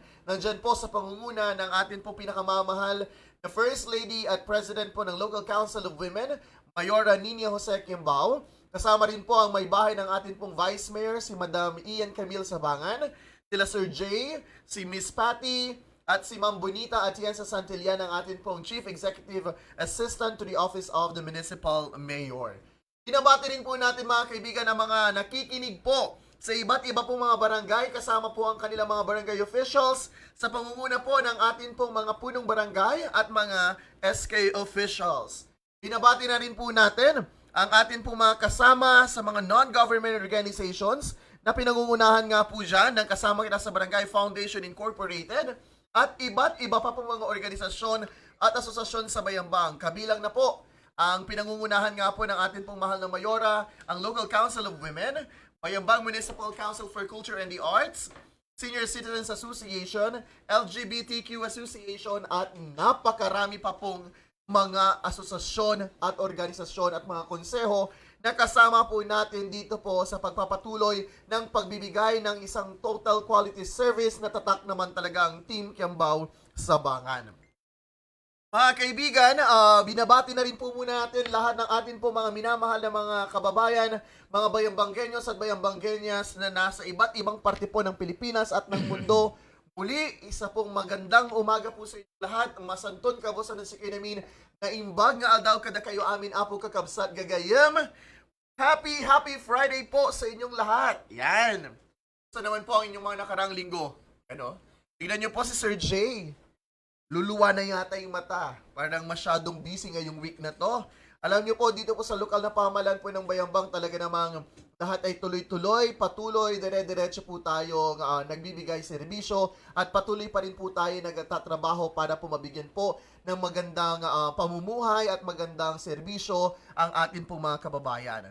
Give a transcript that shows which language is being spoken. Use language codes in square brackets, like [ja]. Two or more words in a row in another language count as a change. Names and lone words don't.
[tl] Nandyan po sa pangunguna ng atin pong pinakamamahal na First Lady at President po ng Local Council of Women, Mayora Nina Jose Quiambao. Kasama rin po ang may bahay ng atin pong Vice Mayor, si Madam Ian Camille Sabangan, sila Sir Jay, si Miss Patty, at si Ma'am Bonita Atienza Santillan, ang atin pong Chief Executive Assistant to the Office of the Municipal Mayor. Binabati rin po natin mga kaibigan ang mga nakikinig po sa iba't iba pong mga barangay, kasama po ang kanilang mga barangay officials sa pangunguna po ng atin pong mga punong barangay at mga SK officials. Binabati na rin po natin ang atin pong mga kasama sa mga [en] non-government organizations [tl] na pinangungunahan nga po dyan ng kasama kita sa Barangay Foundation Incorporated, at iba't iba pa pong mga organisasyon at asosasyon sa Bayambang. Kabilang na po ang pinangungunahan nga po ng ating pong mahal na Mayora, ang Local Council of Women, Bayambang Municipal Council for Culture and the Arts, Senior Citizens Association, LGBTQ Association, at napakarami pa pong mga asosasyon at organisasyon at mga konseho na kasama po natin dito po sa pagpapatuloy ng pagbibigay ng isang [en] total quality service [tl] na tatak naman talagang Team Quiambao Sabangan. Mga kaibigan, binabati na rin po muna natin lahat ng atin po mga minamahal na mga kababayan, mga bayambanggenyos at bayambanggenyas na nasa iba't ibang parte po ng Pilipinas at ng mundo. Muli, isa pong magandang umaga po sa inyo lahat. [ilo] Ang masanton kabusan ng sikinamin na imbag nga aldaw kada kayo amin apo kakabsat gagayam. [en] Happy Friday [tl] po sa inyong lahat. Yan. So naman po ang inyong mga nakarang linggo. Ano? Tingnan nyo po si Sir Jay. Luluwa na yata yung mata. Parang masyadong busy ngayong week na to. Alam niyo po, dito po sa lokal na pamahalaan po ng Bayambang, talaga namang lahat ay tuloy-tuloy, patuloy, dire-diretso po tayo nagbibigay serbisyo at patuloy pa rin po tayo nagtatrabaho para po mabigyan po ng magandang pamumuhay at magandang serbisyo ang atin pong mga kababayan.